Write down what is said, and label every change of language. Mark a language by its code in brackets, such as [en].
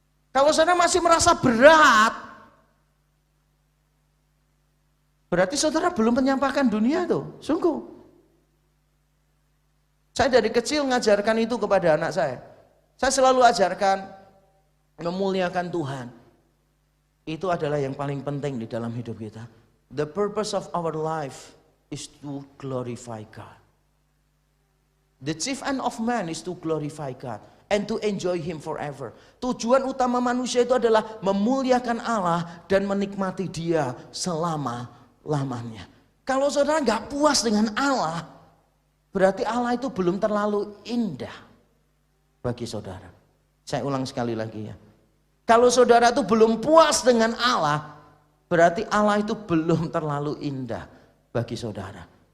[id] Kalau saudara masih merasa berat, berarti saudara belum menyampaikan dunia tuh, sungguh. Saya dari kecil mengajarkan itu kepada anak saya. Saya selalu ajarkan memuliakan Tuhan. Itu adalah yang paling penting di dalam hidup kita. [en] The purpose of our life is to glorify God. The chief end of man is to glorify God and to enjoy Him forever. [id] Tujuan utama manusia itu adalah memuliakan Allah dan menikmati Dia selama-lamanya. Kalau saudara nggak puas dengan Allah, berarti Allah itu belum terlalu indah bagi saudara. Saya ulang sekali lagi ya. Kalau saudara itu belum puas dengan Allah, berarti Allah itu belum terlalu indah bagi saudara.